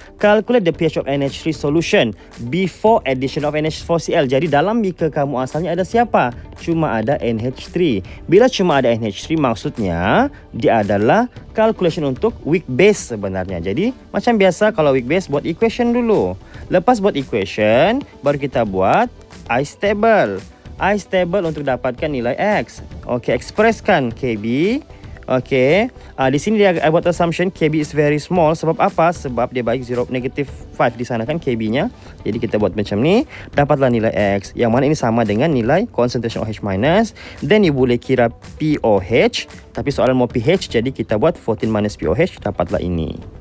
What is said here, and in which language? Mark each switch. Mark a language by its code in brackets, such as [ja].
[en] Calculate the pH of NH3 solution before addition of NH4Cl. [ms] Jadi dalam beaker kamu asalnya ada siapa? Cuma ada NH3. Bila cuma ada NH3 maksudnya dia adalah calculation untuk weak base sebenarnya. Jadi macam biasa kalau weak base buat equation dulu. Lepas buat equation baru kita buat ice table. Ice table untuk dapatkan nilai X. Okey, ekspreskan KB. Okey, di sini dia buat [en] assumption KB is very small. [ms] Sebab apa? Sebab dia bagi -5 di sana kan KB-nya. Jadi kita buat macam ni, dapatlah nilai X. Yang mana ini sama dengan nilai concentration OH minus. [en] Then you [ms] boleh kira POH. Tapi soalan mau pH, jadi kita buat 14 minus POH, dapatlah ini.